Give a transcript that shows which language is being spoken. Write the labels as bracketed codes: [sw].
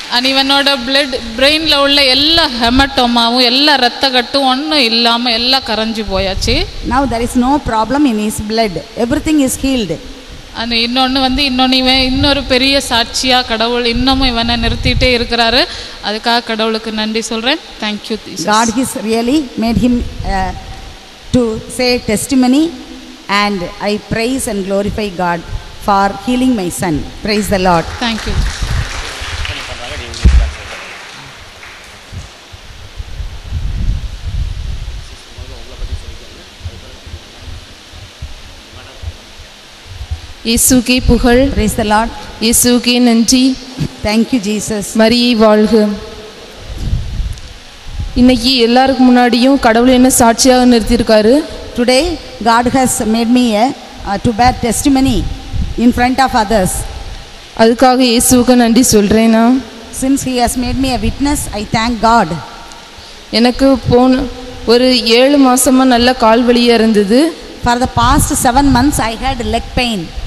[ta] இவனோட பிளட் பிரெயினில் உள்ள எல்லா ஹெமட்டோமாவும் எல்லா ரத்த கட்டும் ஒன்றும் இல்லாமல் எல்லாம் கரைஞ்சி போயாச்சு. [en] Now there is no problem in his blood, everything is healed. [ta] அந்த இன்னொன்று இவன் இன்னொரு பெரிய சாட்சியாக கடவுள் இன்னமும் இவனை நிறுத்திட்டே இருக்கிறாரு. அதுக்காக கடவுளுக்கு நன்றி சொல்கிறேன். [en] Thank you. God has really made him to say testimony, and I praise and glorify God for healing my son. Praise the Lord. Thank you. [ta] இயேசுவுக்கே புகழ். [en] Praise the Lord. [ta] இயேசுவுக்கே நன்றி. [en] Thank you Jesus. [ta] மரியே வாழ்க. இன்னைக்கு எல்லாருக்கும் முன்னாடியும் கடவுள் என்ன சாட்சியாக நிறுத்தியிருக்காரு. [en] Today God has made me to bear testimony in front of others. [ta] அதுக்காக இயேசுவுக்கு நன்றி சொல்கிறேன். நான் [en] Since he has made me a witness, I thank God. [ta] எனக்கு ஒரு 7 மாசமா நல்ல கால் வலியாக இருந்தது. [en] For the past 7 months I had leg pain.